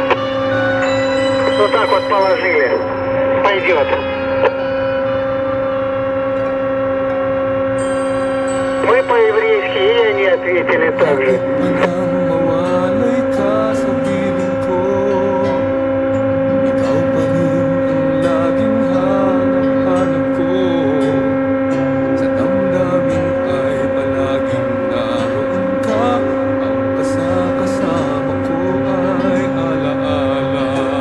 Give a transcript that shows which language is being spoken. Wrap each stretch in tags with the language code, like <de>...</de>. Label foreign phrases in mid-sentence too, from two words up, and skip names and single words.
<ru>Вот так вот положили. Пойдет. Мы по-еврейски, и они ответили так же.</ru> <tl>Mawalay ka sa piling ko, ikaw pa rin ang laging hanap-hanap ko. Sa damdamin ay palaging naroon ka, ang kasama ko ay alaala.</tl>